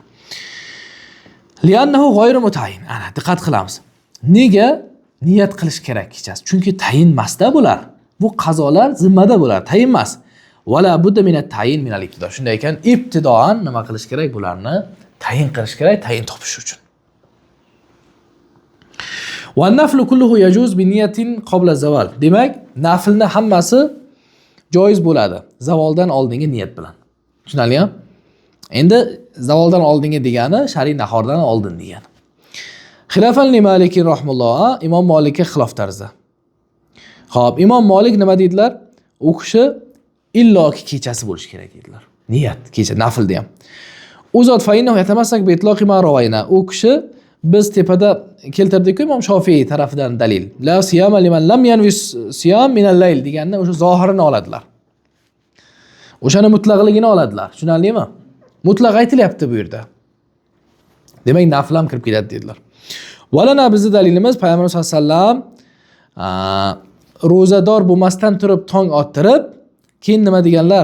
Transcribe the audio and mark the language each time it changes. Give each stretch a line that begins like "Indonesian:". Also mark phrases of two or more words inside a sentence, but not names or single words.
Arabic: لأنه غير متعين.
Uzbek: Ana, diqqat qilamiz. Nega niyat qilish kerak kechasi? Chunki tayin emasda bular. Bu qazolar zimmada bular, tayin emas.
Arabic: ولا بد من التعيين من الابتداء.
Uzbek: Shunday ekan, ibtidoan nima qilish kerak? Bularni tayin qilish kerak, tayin topish uchun.
Arabic: والنفل كله يجوز بنية قبل الزوال.
Uzbek: Demak, naflni hammasi joiz bo'ladi zavoldan oldingi niyat bilan. Tushunarlimi? Endi zavoldan oldingi degani shar'iy nahordan oldin degani.
Arabic: خلافا لمالك رحمه الله,
Uzbek: Imom Malikka xilof tarzda. Xo'p, Imom Malik nima dedilar? U kishi illoki kechasi bo'lishi kerak dedilar. Niyat kecha naflda ham. U zot
Arabic: فإنه يتمسك بإطلاق ما روينا.
Uzbek: U kishi biz tepada keltirdik-ku Imom Shofiy tarafidan dalil.
Arabic: لا صيام لمن لم ينو الصيام من الليل
Uzbek: deganni o'sha zohirini oladilar. O'shani mutlaqligini oladilar. Tushunarlimi? Mutlaq aytilyapti bu yerda. Demak, nafl ham kirib ketadi dedilar. Valana bizning dalilimiz Payg'ambar
Arabic: صلى الله عليه وسلم
Uzbek: ro'zador bo'lmasdan turib tong ottirib, keyin nima deganlar?